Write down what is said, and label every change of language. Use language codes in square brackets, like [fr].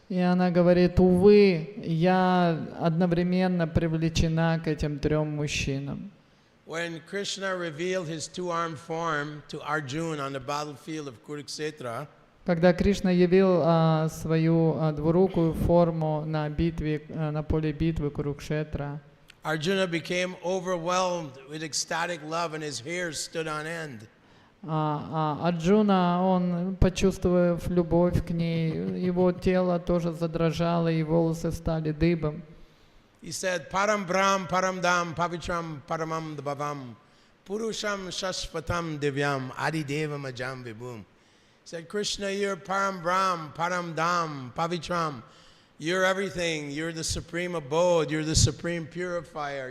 [ru] И она говорит, увы, я одновременно привлечена к этим трем мужчинам. [en] When Krishna revealed his two-armed form to Arjuna on the battlefield of Kurukshetra, [ru] когда Кришна явил свою двурукую форму на битве, на поле битвы Курукшетра, [en] Arjuna became overwhelmed with ecstatic love and his hair stood on end. [ru] Арджуна, он, почувствовав любовь к ней, его тело тоже задрожало, и волосы стали дыбом. [en] He said, [sa] Param Brahm, Param Dham, Pavitram, Paramam Bhavam, Purusham Shashvatam Divyam, Adi Devam Ajam Vibhum. [en] He said, Krishna, you're [sa] Param Brahm, Param Dham, Pavitram. [en] You're everything. You're the supreme abode. You're the supreme purifier.